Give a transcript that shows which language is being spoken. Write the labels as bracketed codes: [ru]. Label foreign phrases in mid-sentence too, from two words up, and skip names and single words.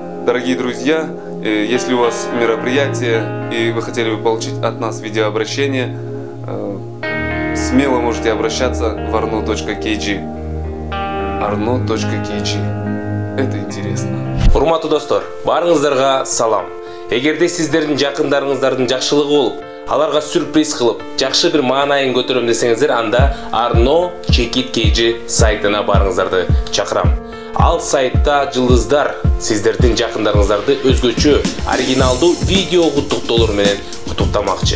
[ru] Дорогие друзья, если у вас мероприятие и вы хотели бы получить от нас видеообращение, смело можете обращаться в arno.kg. arno.kg. Это интересно. [ky] Урматтуу достор, барыңыздарга салам. Эгерде сиздердин жакындарыңыздардын жакшылыгы болуп, аларга сюрприз кылып, жакшы бир маанайын көтөрөм десеңиздер, анда arno.kg сайтына барыңыздарды чакырам. Ал сайтта жылдыздар сиздердин жакындарыңыздарды өзгөчө оригиналдуу видео куттуктоолор менен куттуктамакчы.